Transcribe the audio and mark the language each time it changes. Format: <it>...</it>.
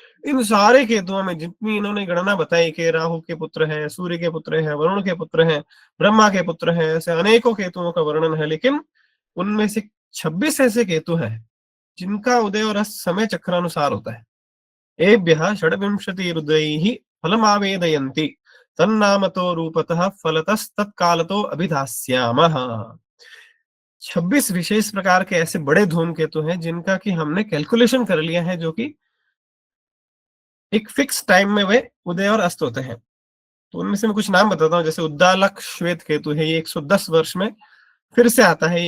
<hi>इन सारे केतुओं में जितनी इन्होंने गणना बताई कि राहु के पुत्र हैं, सूर्य के पुत्र हैं, वरुण के पुत्र हैं, ब्रह्मा के पुत्र हैं, ऐसे अनेकों केतुओं का वर्णन है। लेकिन उनमें से 26 ऐसे केतु हैं जिनका उदय और अस्त समय चक्रानुसार होता है।</hi> <sa>एभ्यः षड्विंशति हृदय फलमावेदयन्ति तन्नामतो रूपतः फलतस्तत्कालतो अभिधास्यामः।</sa> <hi>26 विशेष प्रकार के ऐसे बड़े धूमकेतु हैं जिनका कि हमने कैलकुलेशन कर लिया है, जो कि एक फिक्स टाइम में वे उदय और अस्त होते हैं। तो उनमें से मैं कुछ नाम बताता हूँ। जैसे उद्दालक श्वेत केतु है, ये 110 वर्ष में फिर से आता है।</hi>